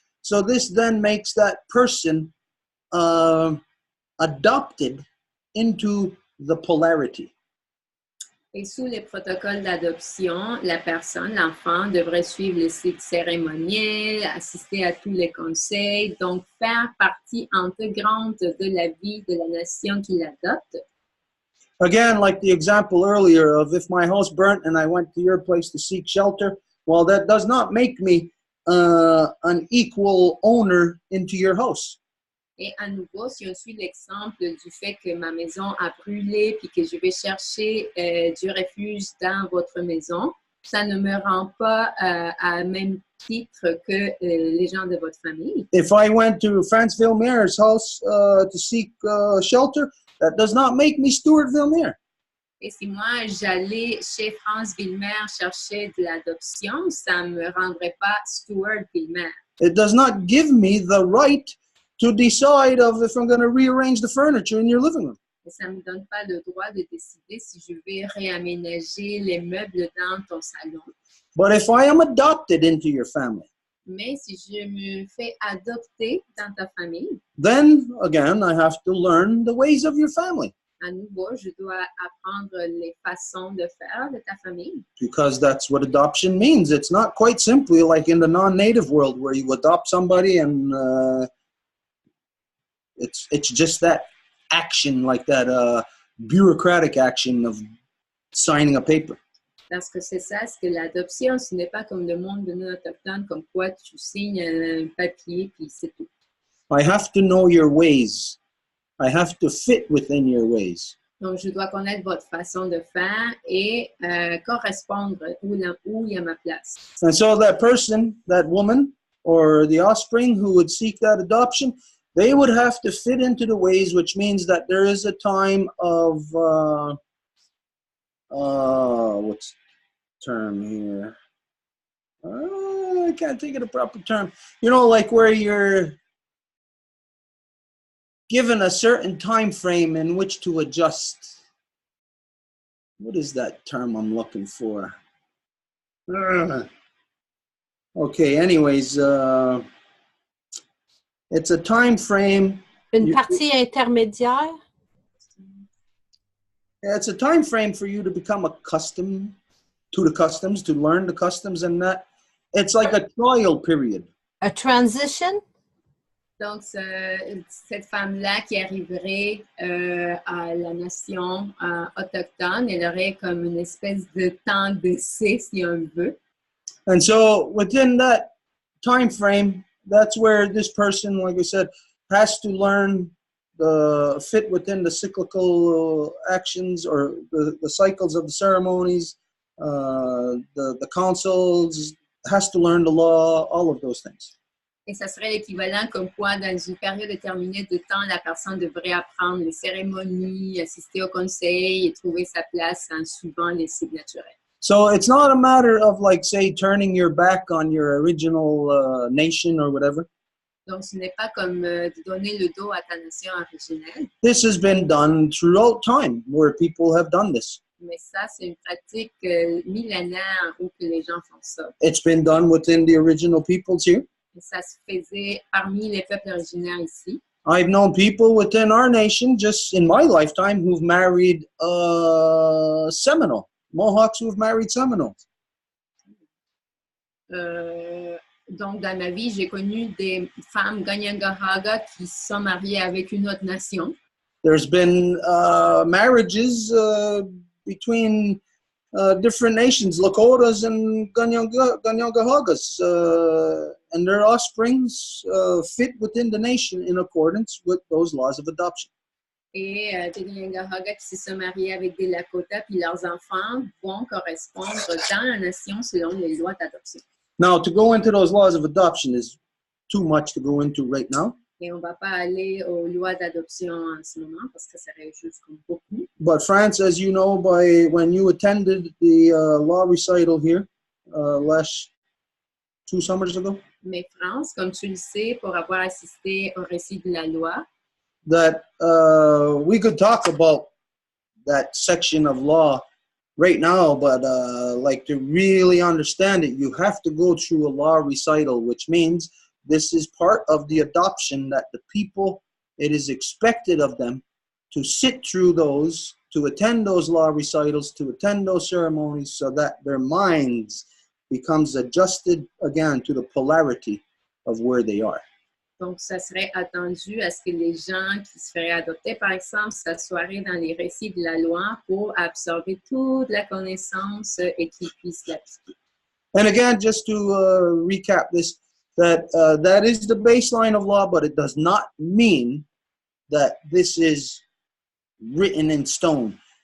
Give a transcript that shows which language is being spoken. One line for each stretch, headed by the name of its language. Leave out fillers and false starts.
English: So this then makes that person adopted into the polarity.
French: Et sous les protocoles d'adoption, la personne, l'enfant, devrait suivre les cycles cérémoniels, assister à tous les conseils, donc faire partie intégrante de la vie de la nation qui l'adopte.
English: Again, like the example earlier of if my house burnt and I went to your place to seek shelter, well, that does not make me an equal owner into your house.
French: Et à nouveau, si on suit l'exemple du fait que ma maison a brûlé puis que je vais chercher du refuge dans votre maison, ça ne me rend pas à même titre que les gens de votre famille.
English: If I went to France Villemaire's house to seek shelter, that does not make me Stuart Villemere.
French: Et si moi, j'allais chez France Villemere chercher de l'adoption, ça ne me rendrait pas Stuart Villemere.
English: It does not give me the right to decide of if I'm going to rearrange the furniture in your living room.
French: Et ça ne me donne pas le droit de décider si je vais réaménager les meubles dans ton salon.
English: But if I am adopted into your family,
French: Mais si je me fais adopter dans ta famille,
English: then again, I have to learn the ways of your family.
French: à nouveau, je dois apprendre les façons de faire de ta famille.
English: Because that's what adoption means. It's not quite simply like in the non-native world where you adopt somebody and it's just that action, like that bureaucratic action of signing a paper.
French: Parce que c'est ça, c'est que l'adoption, ce n'est pas comme le monde de non-autochtones, comme quoi tu signes un papier, puis c'est tout.
English: I have to know your ways. I have to fit within your ways.
French: Donc, je dois connaître votre façon de faire et correspondre où il y a ma place.
English: And so that person, that woman, or the offspring who would seek that adoption, they would have to fit into the ways, which means that there is a time of, what's the term here? I can't think of the proper term. You know, like where you're given a certain time frame in which to adjust. What is that term I'm looking for? Okay, anyways, it's a time frame.
French: Une partie intermédiaire?
English: It's a time frame for you to become accustomed to the customs, to learn the customs, and that it's like a trial period. A transition?
French: Donc, cette femme-là qui arriverait à la nation autochtone, elle aurait comme une espèce de temps d'essai, si on veut.
English: And so within that time frame, that's where this person, like I said, has to learn the fit within the cyclical actions or the cycles of the ceremonies, the councils, has to learn the law, all of those things.
French: Et ça serait l'équivalent comme quoi, dans une période déterminée de temps, la personne devrait apprendre les cérémonies, assister au conseil et trouver sa place en suivant les cycles naturels.
English: So it's not a matter of, like, say, turning your back on your original nation or whatever.
French: Donc, ce n'est pas comme de donner le dos à ta nation originelle.
English: This has been done throughout time, where people have done this.
French: Mais ça, c'est une pratique millénaire où que les gens font ça.
English: It's been done within the original peoples here.
French: Et ça se faisait parmi les peuples originaires ici.
English: I've known people within our nation, just in my lifetime, who've married Seminole, Mohawks who've married Seminoles.
French: Donc, dans ma vie, j'ai connu des femmes Kanien'kehá:ka qui sont mariées avec une autre nation.
English: There's been marriages between different nations, Lakotas and Kanien'kehá:kas, and their offsprings fit within the nation in accordance with those laws of adoption.
French: Et des Kanien'kehá:ka qui se sont mariés avec des Lakota, puis leurs enfants vont correspondre dans la nation selon les lois d'adoption.
English: Now, to go into those laws of adoption is too much to go into right now.
French: Et on ne va pas aller aux lois d'adoption en ce moment parce que ça serait juste comme beaucoup.
English: But France, as you know, when you attended the law recital here last 2 summers ago,
French: Mais France, comme tu le sais, pour avoir assisté au récit de la loi,
English: that we could talk about that section of law right now, but like, to really understand it, you have to go through a law recital, which means this is part of the adoption that the people, it is expected of them to sit through those, to attend those law recitals, to attend those ceremonies, so that their minds becomes adjusted again to the polarity of where they are.
French: donc ça serait attendu à ce que les gens qui se feraient adopter, par exemple, s'assoiraient dans les récits de la loi pour absorber toute la connaissance et qu'ils puissent l'appliquer.
English: And again, just to recap this, that that is the baseline of law, but it does not mean that this is written in stone.